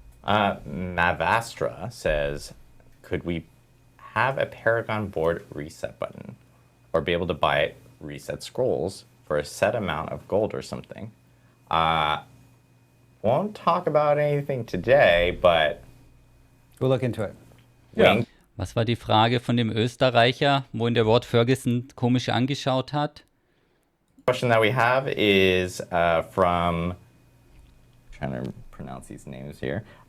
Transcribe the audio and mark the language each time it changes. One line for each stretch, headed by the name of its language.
English: Mavastra says, could we have a Paragon board reset button, or be able to buy reset scrolls for a set amount of gold or something? Won't talk about anything today, but we'll look into it. Yeah.
German: Was war die Frage von dem Österreicher, wo ihn der Ward Ferguson komisch angeschaut hat?
English: Question that we have is from, trying to pronounce these names here.